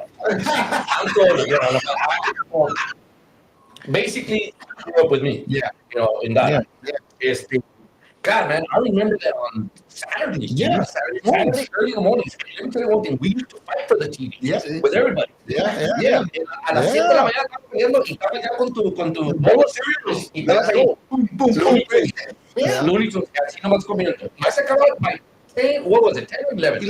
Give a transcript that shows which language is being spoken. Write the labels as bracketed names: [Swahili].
[English] I'm older. You know, basically, you grew up with me. Yeah. You know, in that. Yeah. God, man, I remember that on Saturdays. Yeah. Saturday early in the morning. Let me tell you one thing. We used to fight for the TV. Yeah. With everybody. Yeah. [Spanish] A las 7 de la mañana estaba comiendo y estaba ya con tu [English] bowl of cereal [Spanish] y estabas ahí. [English] Boom, boom, boom. Yeah. [Spanish] Looney Tunes, así nomás comiendo. Ya se acababa [English] by 10, what was it, 10 or 11?